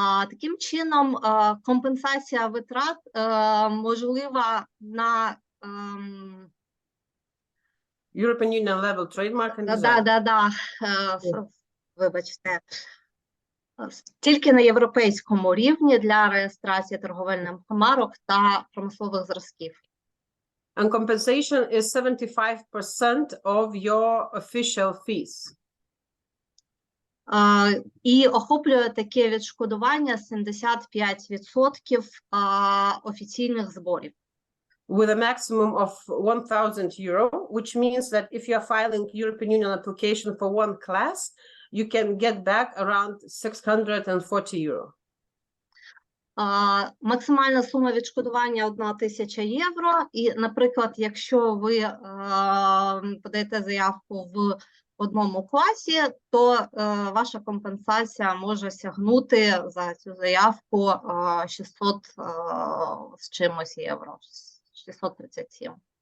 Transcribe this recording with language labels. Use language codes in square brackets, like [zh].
[uk] Таким чином, компенсація витрат можлива на [en] European Union level trademark and design. [uk] Вибачте. Тільки на європейському рівні для реєстрації торговельних марок та промислових зразків. [en] And compensation is 75% of your official fees. [uk] І охоплює таке відшкодування 75% офіційних зборів. [en] With a maximum of €1,000, which means that if you're filing European Union application for one class, you can get back around €640. [uk] Максимальна сума відшкодування 1,000 євро. І, наприклад, якщо ви подаєте заявку в одному класі, то ваша компенсація може сягнути за цю заявку 600 з чимось євро, 637.